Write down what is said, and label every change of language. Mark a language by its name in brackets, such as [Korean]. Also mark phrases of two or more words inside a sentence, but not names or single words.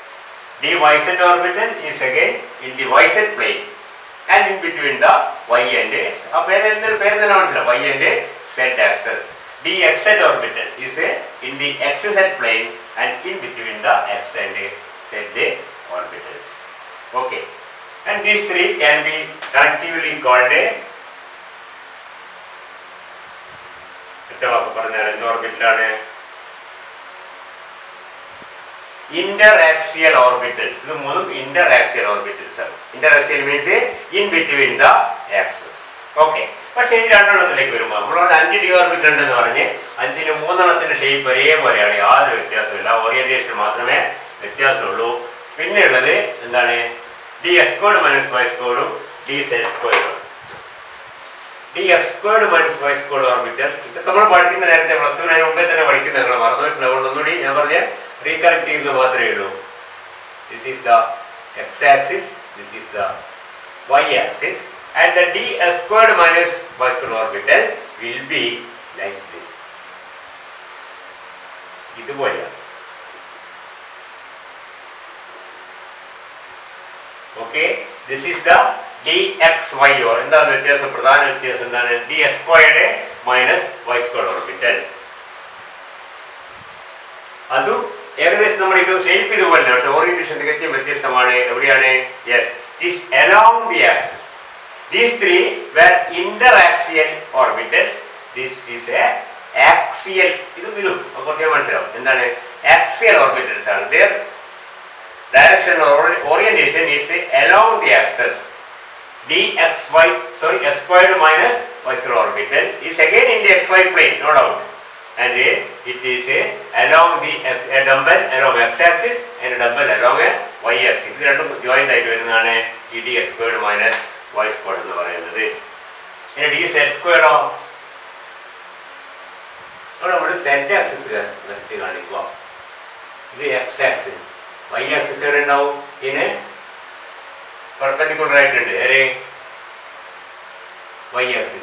[English] dyz orbital is again in the yz plane and in between the y and [Malayalam] ആ പേര് തന്നെ മനസ്സിലാവും, [English] y and z axis. dxz orbital is in the xz plane and in between the x and z orbitals. Okay, and these 3 can be collectively called [Malayalam] ഒറ്റ വാക്ക് പറഞ്ഞാൽ എന്ത് ഓർബിറ്റലാണ്? [English] Interaxial orbitals. [Malayalam] ഇത് മൂന്നും [English] interaxial orbitals [Malayalam] ആണ്. [English] Interaxial means in between the axis. [Malayalam] Okay, പക്ഷേ ഈ രണ്ടെണ്ണത്തിലേക്ക് വരുമ്പോൾ നമ്മളോട് 5 d ഓർബിറ്റൽ ഉണ്ടെന്ന് പറഞ്ഞ് 5ന് 3 എണ്ണത്തിന്റെ ഷേപ്പ് ഒരേപോലെയാണ്, യാതൊരു വ്യത്യാസമില്ല, ഓറിയന്റേഷൻ മാത്രമേ വ്യത്യാസമുള്ളൂ. പിന്നെ ഉള്ളത് എന്താണ്? [English] dx squared minus y squared [Malayalam] dz സ്ക്വയർഡും. [English] dx squared minus y squared orbital. [Malayalam] ഇതൊക്കെ നമ്മൾ പഠിക്കുന്ന നേരത്തെ പ്ലസ് ടു അതിന് മുമ്പേ തന്നെ പഠിക്കുന്ന നിങ്ങൾ മറന്നുപോയിട്ടുണ്ട്. അതുകൊണ്ട് ഒന്നുകൂടി ഞാൻ പറഞ്ഞ റീകലക്ട് ചെയ്യുന്നത് മാത്രമേ ഉള്ളൂ. [English] This is the x-axis, this is the y-axis, and the ds squared minus y squared orbital will be like this. ഇതുപോലെയാണ്. Okay, this is the dxy or [Malayalam] എന്താണ് വ്യത്യാസം? പ്രധാന വ്യത്യാസം എന്താണ്? [English] ds squared minus y squared orbital. [Malayalam] അതും ഏകദേശം നമ്മൾ ഇത് ഷേപ്പ് ഇതുപോലെ, പക്ഷെ ഓറിയന്റേഷൻ തികച്ചും വ്യത്യസ്തമാണ്. എവിടെയാണ്? യെസ്, [English] It is along the axis. These three were interaxial orbitals. This is a axial. [Malayalam] ഇതും കുറച്ച് മനസ്സിലാവും എന്താണ് [English] axial orbitals [Malayalam] ആണ്. [English] ദിയർ direction or orientation is along the axis. dxy, sorry, s squared minus y squared orbital is again in the xy plane, no doubt, and it is along the a dumbbell along x-axis and a dumbbell along a y-axis. [Malayalam] ഇത് രണ്ടും ജോയിന്റ് ആയിട്ട് വരുന്നതാണ് ഈ [English] ds squared minus y squared [Malayalam] എന്ന് പറയുന്നത്. ഇനി [English] ds squared [Malayalam] അവിടെ നമ്മൾ z ആക്സിസ് വരച്ച് കാണിക്കുക. ഇത് [English] x-axis, y-axis [Malayalam] എവിടെ ഉണ്ടാവും? ഇതിന് പെർപെൻഡിക്കുലർ ആയിട്ടുണ്ട് y-axis.